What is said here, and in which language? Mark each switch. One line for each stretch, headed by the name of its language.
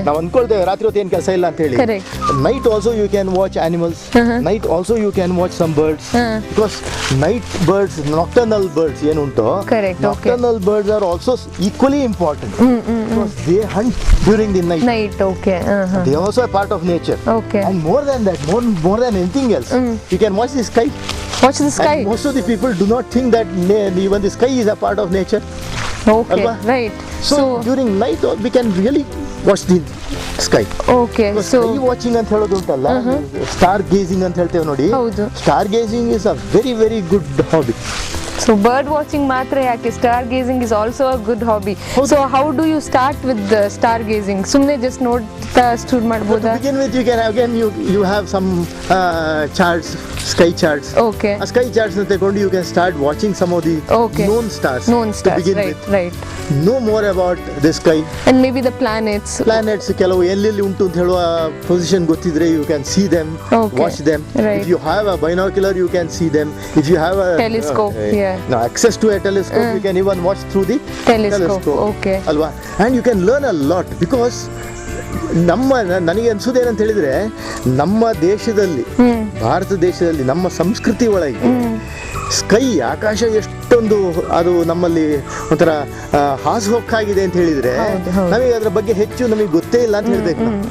Kannada: ನಾವು ಅನ್ಕೊಳ್ತೇವೆ ರಾತ್ರಿ ಹೊತ್ತು ಏನು ಕೆಲಸ ಇಲ್ಲ ಅಂತ ಹೇಳಿ.
English: Correct. Night also you can watch animals, night also you can watch some birds, because night birds, nocturnal birds
Kannada: ಏನುಂಟು,
English: Correct, okay. Nocturnal birds are also equally important because they hunt during the night. Night, okay, They are also a part of nature. Okay. And more than that, more than anything else, you can watch the sky. Watch the sky. And most of the people do not think that even the sky is a part of nature. Okay,
Kannada: Alva?
English: Right. So during night we can really watch the sky. Okay, so
Kannada: sky watching ಅಂತ ಹೇಳೋದು ಉಂಟಲ್ಲ, star gazing ಅಂತ ಹೇಳ್ತೇವೆ ನೋಡಿ. ಹೌದು.
English: Star gazing is a very very good hobby. So bird watching
Kannada: ಮಾತ್ರ ಯಾಕೆ,
English: Star gazing is also a good hobby. So how do you start with star gazing?
Kannada: ಸುಮ್ಮನೆ ಜಸ್ಟ್ ನೋಡ್ತಾ ಸ್ಟೂಡ್ ಮಾಡ್ಬೋದಾ?
English: To begin with, you can again you have some charts, sky charts. Okay. A sky charts
Kannada: na ತಗೊಂಡು
English: you can start watching some of the Okay. known stars. Known To stars, begin right, with. right. Know more about the sky. And maybe the planets.
Kannada: Planets ಕೆಲವು ಎಲ್ಲೆಲ್ಲಿ ಉಂಟು ಅಂತ ಹೇಳುವ position ಗೊತ್ತಿದ್ರೆ
English: you can see them, Okay. watch them. Right. If you have a binocular, you can see them. If you have a Telescope, yeah. no, access to a telescope, you can even watch through the Telescope, okay.
Kannada: ಅಲ್ವಾ?
English: And you can learn a lot because
Kannada: ನನಗೆ ಅನ್ಸೋದೇನಂತ ಹೇಳಿದ್ರೆ, ನಮ್ಮ ದೇಶದಲ್ಲಿ, ಭಾರತ ದೇಶದಲ್ಲಿ, ನಮ್ಮ ಸಂಸ್ಕೃತಿ ಒಳಗೆ sky, ಆಕಾಶ ಎಷ್ಟೊಂದು ಅದು ನಮ್ಮಲ್ಲಿ ಒಂಥರ ಹಾಸುಹೊಕ್ಕಾಗಿದೆ ಅಂತ ಹೇಳಿದ್ರೆ, ನಮಗೆ ಅದರ ಬಗ್ಗೆ ಹೆಚ್ಚು ನಮಗೆ ಗೊತ್ತೇ ಇಲ್ಲ ಅಂತ ಹೇಳ್ಬೇಕು.